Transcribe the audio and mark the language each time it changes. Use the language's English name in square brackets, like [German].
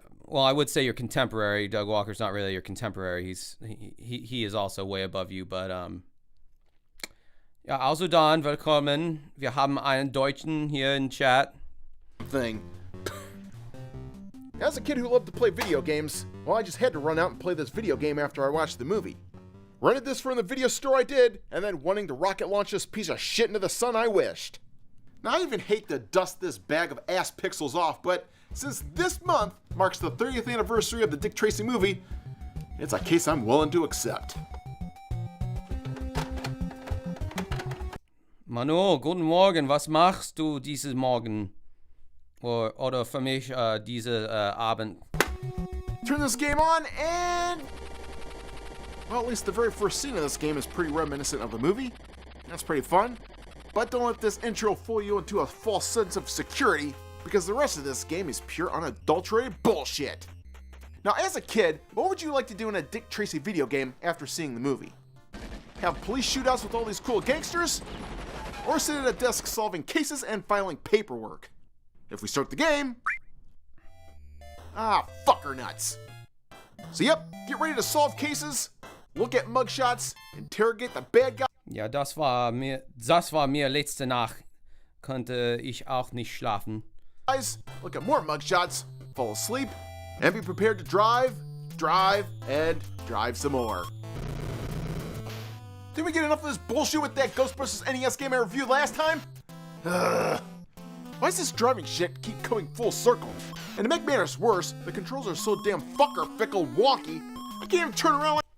[English] well, I would say your contemporary. Doug Walker's not really your contemporary. He is also way above you, but [German] ja, also dann, willkommen. Wir haben einen Deutschen hier in chat. [English] Thing. As a kid who loved to play video games, well, I just had to run out and play this video game after I watched the movie. Rented this from the video store I did, and then wanting to rocket launch this piece of shit into the sun I wished. Now, I even hate to dust this bag of ass pixels off, but since this month marks the 30th anniversary of the Dick Tracy movie, it's a case I'm willing to accept. [German] Manu, guten Morgen. Was machst du dieses Morgen? Oder für mich diese Abend? [English] Turn this game on and... well, at least the very first scene of this game is pretty reminiscent of the movie. That's pretty fun. But don't let this intro fool you into a false sense of security, because the rest of this game is pure unadulterated bullshit. Now, as a kid, what would you like to do in a Dick Tracy video game after seeing the movie? Have police shootouts with all these cool gangsters? Or sit at a desk solving cases and filing paperwork? If we start the game... ah, fucker nuts. So yep, get ready to solve cases, look at mugshots, interrogate the bad guy. [German] Ja, das war mir letzte Nacht. Konnte ich auch nicht schlafen. [English] Look at more mugshots, fall asleep, and be prepared to drive, and drive some more. Did we get enough of this bullshit with that Ghostbusters NES game I reviewed last time? Ugh. Why does this driving shit keep coming full circle? And to make matters worse, the controls are so damn fucker fickle wonky, I can't even turn around like...